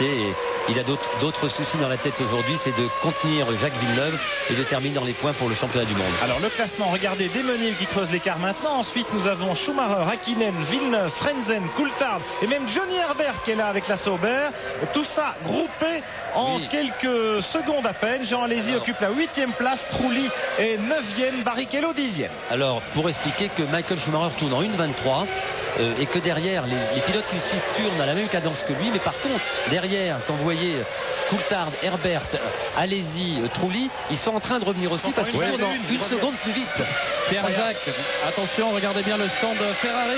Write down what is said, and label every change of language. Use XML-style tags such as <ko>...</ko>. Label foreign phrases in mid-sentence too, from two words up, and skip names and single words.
<fr>Et il a d'autres soucis dans la tête aujourd'hui, c'est de contenir Jacques Villeneuve et de terminer dans les points pour le championnat du monde. Alors le classement, regardez, Damon Hill qui creuse l'écart maintenant. Ensuite nous avons Schumacher, Hakkinen, Villeneuve, Frenzen, Coulthard et même Johnny Herbert qui est là avec la Sauber. Tout ça groupé en quelques secondes à peine. Jean Alesi occupe la 8e place, Trulli est 9e, Barrichello 10e. Alors pour expliquer que Michael Schumacher tourne en 1,23 et que derrière les pilotes qui suivent tournent à la même cadence que lui, mais par contre derrière quand vous voyez Coulthard, Herbert, Alesi, Trulli, ils sont en train de revenir aussi parce qu'ils tournent en une seconde plus vite. Pierre-Jacques, attention, regardez bien le stand Ferrari.</fr>